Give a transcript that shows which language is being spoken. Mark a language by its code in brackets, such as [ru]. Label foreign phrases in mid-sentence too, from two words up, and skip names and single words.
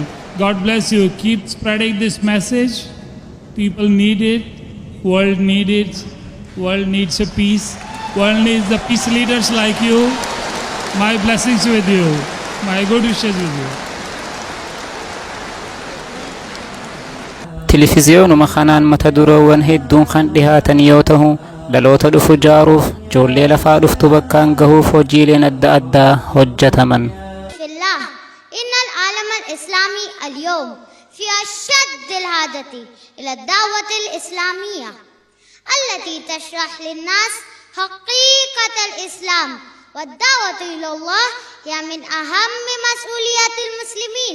[en] God bless you. Keep spreading this message. People need it. World needs it. World needs a peace. World needs the peace leaders like you. My blessings with you. My good wishes with you. [om] Televiziyoonuma kanaan mata dureewwan hedduun kan dhihaatan yoo ta'u dhaloota dhufu jaaruuf ijoollee lafaa dhuftu bakkaan gahuuf hojiileen adda addaa hojjetaman. [ar] في الله إن العالم الإسلامي اليوم في أشد الحاجة إلى الدعوة الإسلامية التي تشرح للناس حقيقة الإسلام، والدعوة إلى الله هي من أهم مسؤوليات المسلمين.